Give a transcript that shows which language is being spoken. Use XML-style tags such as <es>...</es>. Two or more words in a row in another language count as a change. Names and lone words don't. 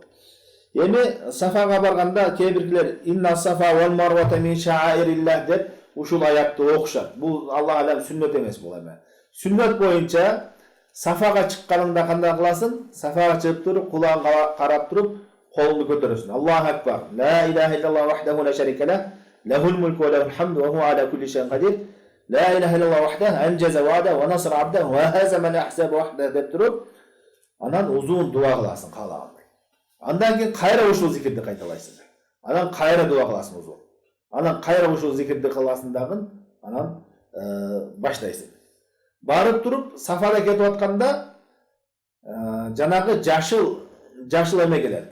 <ky>Эми Сафага барганда кээ биркилер</ky> <ar>إن الصفا والمروة من شعائر الله</ar> <ky>деп ушул аятты окушат. Бул</ky> <ar>الله أعلم</ar> <ky>сүннөт эмес бул эме. Сүннөт боюнча Сафага чыкканыңда кандай кыласың? Сафага чыгып туруп, кулаңга карап туруп, колуңду көтөрөсүң.</ky> <ar>الله أكبر. لا إله إلا الله وحده لا شريك له له الملك وله الحمد وهو على كل شيء قدير. لا إله إلا الله وحده أنجز وعده ونصر عبده وهزم الأحزاب وحده</ar> <ky>деп туруп, анан узун дуа кыласың каалагандай. Андан кийин кайра ушул зикирди кайталайсың. Анан кайра дуа кыласың узун. Анан кайра ушул зикирди кыласың дагы, анан баштайсың. Барып туруп Сафада кетип атканда жанагы жашыл эме келет.</ky>